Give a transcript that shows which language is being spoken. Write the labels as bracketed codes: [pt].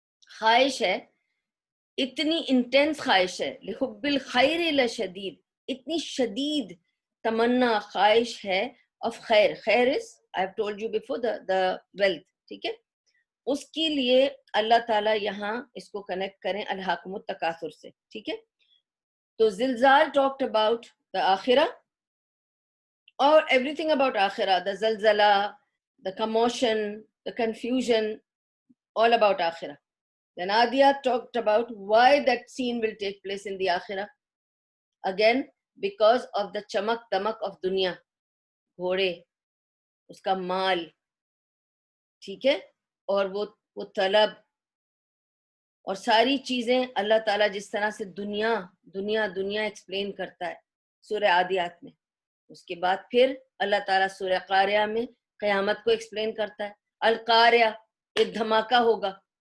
[ur] خواہش ہے، اتنی انٹینس خواہش ہے، [ar] لحب الخیر لشدید، [ur] اتنی شدید تمنا خواہش ہے [en] of خیر، خیر is I have told you before the wealth، [ur] ٹھیک ہے؟ اس کے لیے اللہ تعالیٰ یہاں اس کو کنیکٹ کریں الہاکم التکاثر سے، ٹھیک ہے؟ تو [en] زلزال talked about the آخرہ or everything about آخرہ، the زلزلہ، the commotion، the confusion، all about آخرہ. Then Adiyat talked about why that scene will take place in the Akhirah. Again, because of the chamak damak of dunya, [ur] گھوڑے، اس کا مال، ٹھیک ہے، اور وہ طلب اور ساری چیزیں اللہ تعالیٰ جس طرح سے دنیا دنیا دنیا ایکسپلین کرتا ہے سورہ عادیات میں، اس کے بعد پھر اللہ تعالیٰ سورہ قاریہ میں قیامت کو ایکسپلین کرتا ہے، القاریہ، ایک دھماکہ ہوگا،